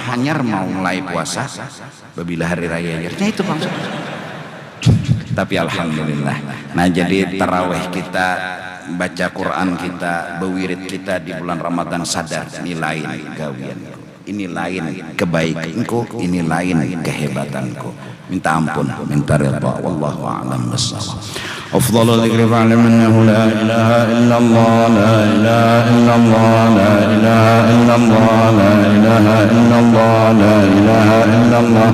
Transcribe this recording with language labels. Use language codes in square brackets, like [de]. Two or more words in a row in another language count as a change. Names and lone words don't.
[bjn] hanyar mau mulai puasa babila hari raya ya itu bang tapi alhamdulillah nah jadi tarawih kita baca Quran kita bewirid kita di bulan Ramadan sadar ini lain gawianku ini lain kebaikanku ini lain kehebatanku minta ampun minta redha [ar] والله أعلم بالصواب أفضل الذكر فاعلم أنه لا إله إلا الله لا إله إلا الله لا إله إلا الله لا إله إلا الله لا إله إلا الله